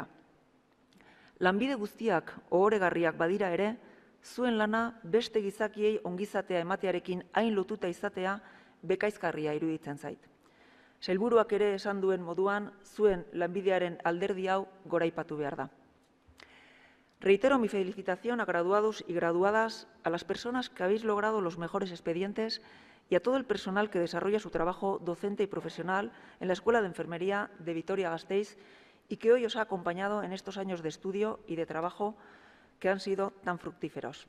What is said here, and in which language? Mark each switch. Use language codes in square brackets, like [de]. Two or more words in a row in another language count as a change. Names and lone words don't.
[eu] Lanbide guztiak ohoregarriak badira ere, zuen lana beste gizakiei ongizatea ematearekin hain lotuta izatea bekaizgarria iruditzen zait. Sailburuak ere esan duen moduan, zuen lanbidearen alderdi hau goraipatu behar da. [es] Reitero mi felicitación a graduados y graduadas, a las personas que habéis logrado los mejores expedientes y a todo el personal que desarrolla su trabajo docente y profesional en la Escuela de Enfermería de Vitoria-Gasteiz y que hoy os ha acompañado en estos años de estudio y de trabajo que han sido tan fructíferos.